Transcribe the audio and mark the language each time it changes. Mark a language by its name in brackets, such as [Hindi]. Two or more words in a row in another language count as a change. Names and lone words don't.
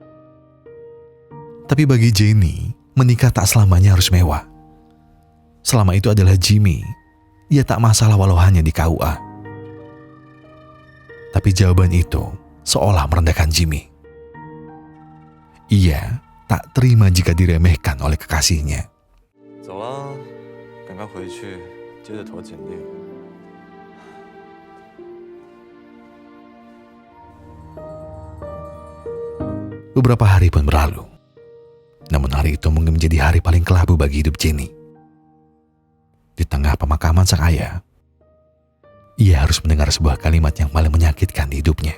[Indonesian] Tapi bagi Jenny, menikah tak selamanya harus mewah. Selama itu adalah Jimmy, ia tak masalah walau hanya di KUA. Tapi jawaban itu seolah merendahkan Jimmy. Ia tak terima jika diremehkan oleh kekasihnya. [Chinese] 走了，赶快回去，接着投简历。 [Indonesian] Beberapa hari pun berlalu. Namun hari itu mungkin menjadi hari paling kelabu bagi hidup Jenny. Di tengah pemakaman sang ayah, ia harus mendengar sebuah kalimat yang paling menyakitkan di hidupnya.